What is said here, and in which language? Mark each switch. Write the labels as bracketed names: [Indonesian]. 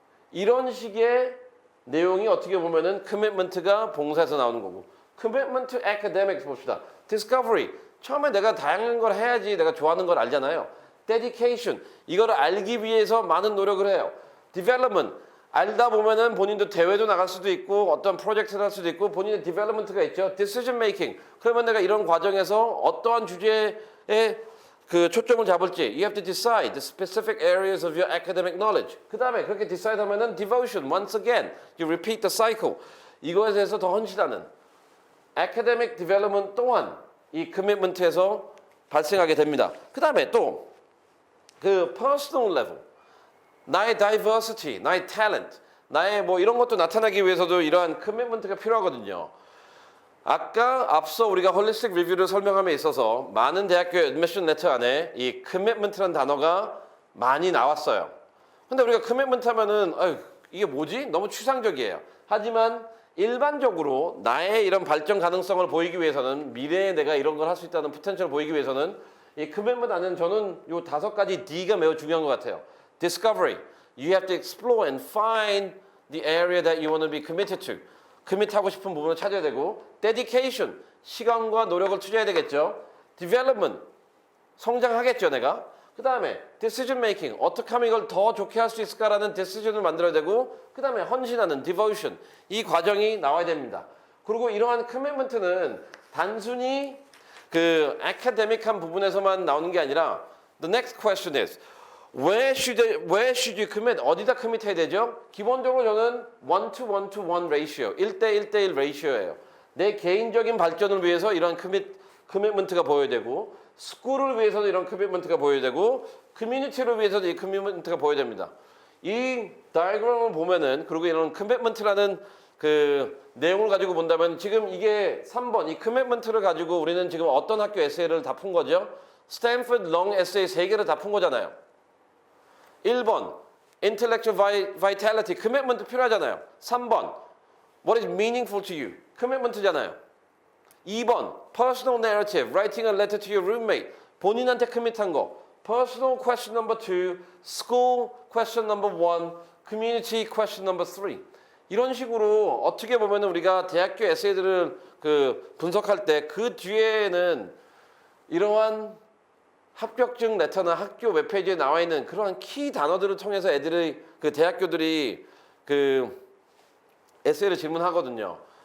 [Korean] 이런 식의 내용이 어떻게 보면은 commitment가 봉사에서 나오는 거고, [English] commitment to academics [Korean] 봅시다. discovery, 처음에 내가 다양한 걸 해야지 내가 좋아하는 걸 알잖아요. dedication, 이거를 알기 위해서 많은 노력을 해요. development, 알다 보면은 본인도 대회도 나갈 수도 있고 어떤 프로젝트를 할 수도 있고 본인의 디벨롭먼트가 있죠. [English] decision making, [Korean] 그러면 내가 이런 과정에서 어떠한 주제에 그 초점을 잡을지 [English] you have to decide the specific areas of your academic knowledge. [Korean] 그 다음에 그렇게 [English] decide [Korean] 하면은 [English] devotion, once again you repeat the cycle. [Korean] 이거에 대해서 더 헌신하는 academic development 또한 이 commitment에서 발생하게 됩니다. 그 다음에 또 그 personal level, 나의 diversity, 나의 talent, 나의 뭐 이런 것도 나타나기 위해서도 이러한 커미트먼트가 필요하거든요. 아까 앞서 우리가 홀리스틱 리뷰를 설명함에 있어서 많은 대학교의 애드미션 레터 안에 이 커미트먼트라는 단어가 많이 나왔어요. 근데 우리가 커미트먼트 하면은 이게 뭐지? 너무 추상적이에요. 하지만 일반적으로 나의 이런 발전 가능성을 보이기 위해서는, 미래에 내가 이런 걸 할 수 있다는 포텐셜을 보이기 위해서는 이 커미트먼트 안에는 저는 요 5가지 D가 매우 중요한 것 같아요. [English] Discovery, you have to explore and find the area that you want to be committed to. [Korean] commit 하고 싶은 부분을 찾아야 되고, dedication, 시간과 노력을 투자해야 되겠죠. development, 성장하겠죠 내가. 그 다음에 decision making, 어떻게 하면 이걸 더 좋게 할 수 있을까라는 decision을 만들어야 되고, 그 다음에 헌신하는 devotion, 이 과정이 나와야 됩니다. 그리고 이러한 commitment는 단순히 그 academic한 부분에서만 나오는 게 아니라 [English] the next question is where should you commit? [Korean] 어디다 commit 해야 되죠? 기본적으로 저는 1:1:1 ratio, 1:1:1 ratio예요. 내 개인적인 발전을 위해서 이런 commitment가 보여야 되고, 스쿨을 위해서도 이런 commitment가 보여야 되고, 커뮤니티를 위해서도 이 commitment가 보여야 됩니다. 이 다이어그램을 보면은, 그리고 이런 commitment라는 그 내용을 가지고 본다면 지금 이게 3번 이 커미트먼트를 가지고 우리는 지금 어떤 학교 에세이를 다 푼 거죠? 스탠포드 롱 에세이 3개를 다 푼 거잖아요. 1번 intellectual vitality, 커미트먼트 필요하잖아요. [English] 3번 what is meaningful to you, 커미트먼트잖아요. 2번 personal narrative, writing a letter to your roommate, [Korean] 본인한테 커밋한 거. [English] personal question number 2, school question number 1, community question number 3. [Korean] 이런 식으로 어떻게 보면 우리가 대학교 에세이들을 그 분석할 때 그 뒤에는 이러한 합격증 레터나 학교 웹페이지에 나와 있는 그러한 키 단어들을 통해서 애들이 그 대학교들이 그 에세이를 질문하거든요.